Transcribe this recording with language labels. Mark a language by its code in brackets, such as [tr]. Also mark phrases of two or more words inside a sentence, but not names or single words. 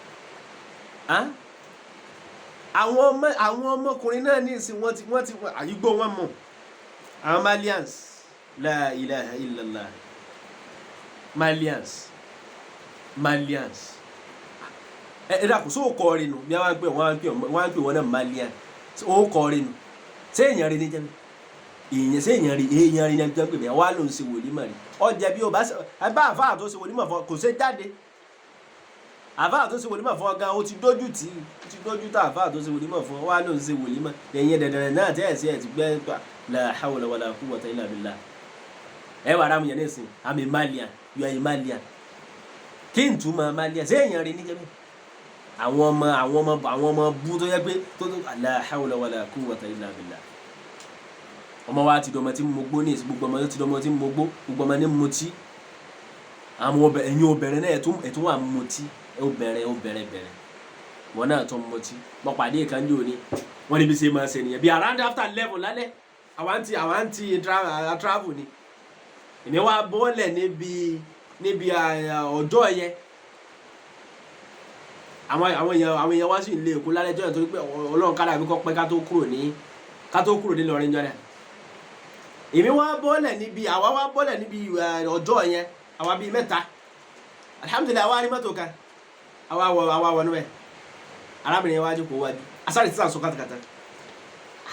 [yo] àwọn ọmọkùnrin náà ní ìsìn wọn ti àyígbó wọn mọ àwọn malians [ar] la ilaha illallah [yo] malians ẹ dàkú sóò kọrin nù bí wọ́n á pè wọ́n náà malian ó kọrin nù ṣé èèyàn rí ní jẹ́mi èèyàn ṣé èèyàn rí ní jẹ́mi pé wọ́n á lòun ṣe wòlímọ̀ rí ọjà bí o bá àfáà tó ṣe wòlímọ̀ fún kò ṣe jáde àfáà tó ṣe wòlímọ̀ fún ọgá ó ti dójú tá àfáà tó ṣe wòlímọ̀ fún wọ́n á lòun ṣe wòlímọ̀ lẹ́yìn dẹ̀dẹ̀rẹ̀ náà tẹ́ ẹ̀ sí ẹ̀ ti gbẹ́ [ar] la hawla wala quwwata illa billah [yo] ẹ wà rámu yẹn ní ìsìn àmì malian yọ ẹ̀yìn malian kí n túmọ̀ malian ṣé èèyàn rí níjẹ́ mi àwọn ọmọ bú tó yẹ pé tó [ar] la hawla wala quwwata illa [yo] billah ọmọ wa ti dọmọ tí mo gbó ní ìsìn gbogbo ọmọ ti dọmọ tí mo gbó gbogbo ọmọ ní mo tí àwọn ẹ̀yin obìnrin náà ẹ̀tún wà mo tí obìnrin wọn náà tó mo tí mo pàdé ìkànnì òní wọn níbi ṣe máa ṣe nìyẹn bí [en] around after 11 [yo] lálẹ́ àwọn ti travel ni èmi wá bọ́ọ̀lẹ̀ níbi ọjọ́ yẹn àwọn èèyàn wá sí ilé Èkó lálẹ́ jọ́ yẹn torí pé Ọlọ́run kára mi kọ́ pẹ́ ká tó kúrò ní lọ́rin jọ́dá èmi wá bọ́ọ̀lẹ̀ níbi ọjọ́ yẹn àwa bíi 3 alhamdulillah àwa rí mọ́tò kan àwa wọ níbẹ̀ arábìnrin yẹn wájú kò wájú asáré tí sàn sọ kátàkátà